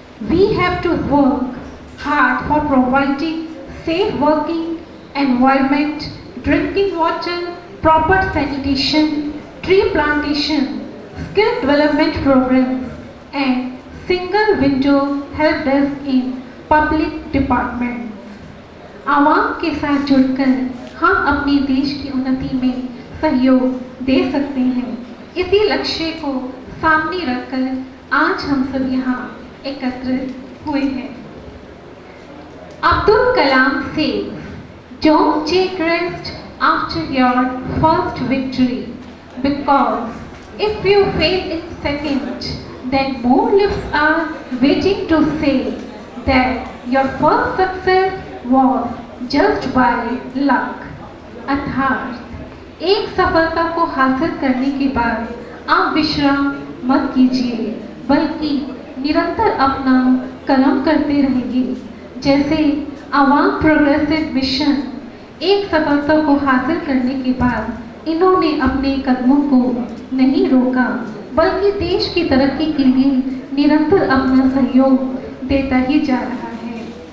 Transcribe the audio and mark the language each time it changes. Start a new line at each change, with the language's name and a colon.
English: We have to work hard for providing safe working environment, drinking water, proper sanitation, tree plantation, skill development programs and single window help desk in public departments.
Hindi: आवाम के साथ जुड़कर हम अपने देश की उन्नति में सहयोग दे सकते हैं. इसी लक्ष्य को सामने रखकर आज हम सब यहाँ एकत्रित हुए हैं.
English: Abdul Kalam says, "Don't take rest after your first victory, because if you fail in second, then more lips are waiting to say that your first success was just by luck."
Hindi: अर्थात एक सफलता को हासिल करने के बाद आप विश्राम मत कीजिए, बल्कि निरंतर अपना कर्म करते रहिए. जैसे आवाम प्रोग्रेसिव मिशन एक सफलता को हासिल करने के बाद इन्होंने अपने कदमों को नहीं रोका, बल्कि देश की तरक्की के लिए निरंतर अपना सहयोग देता ही जा रहा है.